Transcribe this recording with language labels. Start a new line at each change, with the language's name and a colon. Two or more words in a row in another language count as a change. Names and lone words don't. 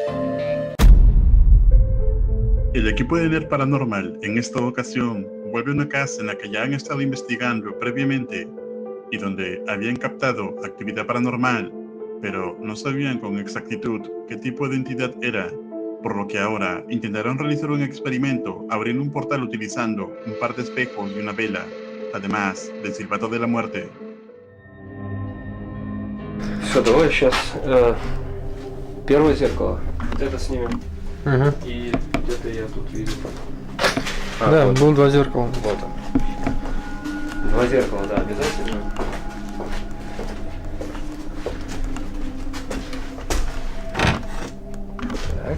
Spanish: El equipo de NERD Paranormal en esta ocasión vuelve a una casa en la que ya han estado investigando previamente y donde habían captado actividad paranormal, pero no sabían con exactitud qué tipo de entidad era, por lo que ahora intentaron realizar un experimento abriendo un portal utilizando un par de espejos y una vela, además del silbato de la muerte.
Russian: Все, давай сейчас первое зеркало. Вот это снимем. Угу. И где-то я тут вижу. Да, вот. было два зеркала. Вот он. Два зеркала, да, обязательно. Так.